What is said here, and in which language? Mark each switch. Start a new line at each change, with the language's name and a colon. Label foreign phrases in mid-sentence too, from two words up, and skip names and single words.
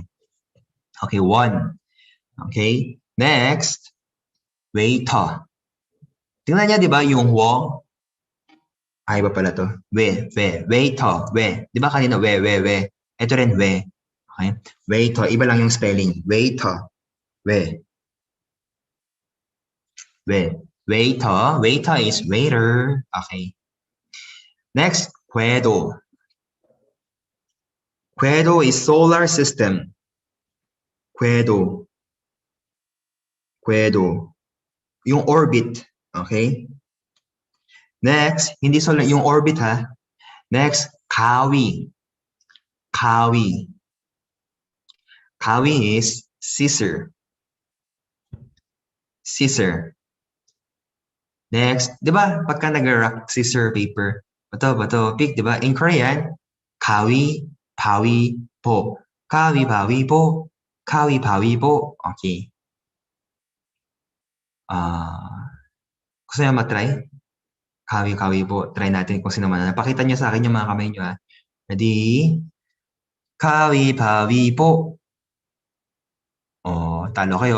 English: Okay, 1. Okay, next, waiter.
Filipino: Tingnan niya, di ba, yung wo? Ay, iba pala to. Waiter, Di ba kanina, we. Ito rin, we. Okay, waiter. Iba lang yung spelling. Waiter, we.
English: Waiter is waiter. Okay. Next, 궤도. 궤도 is solar system.
Korean: 궤도.
Filipino: Yung orbit. Okay? Next, hindi solar, yung orbit ha. Next, 가위. 가위
English: is scissor.
Filipino: Next, di ba, pagka nag-
English: rock, scissor, paper,
Filipino: bato, pick, di ba?
Korean: In Korean, 가위, 바위, 보. 가위, 바위, 보.
Filipino: Okay. Gusto niyo matry? Kawi po. Try natin kung sino man. Napakita niyo sa akin yung mga kamay niyo ha. Ready? Kawi po. Oh, talo kayo.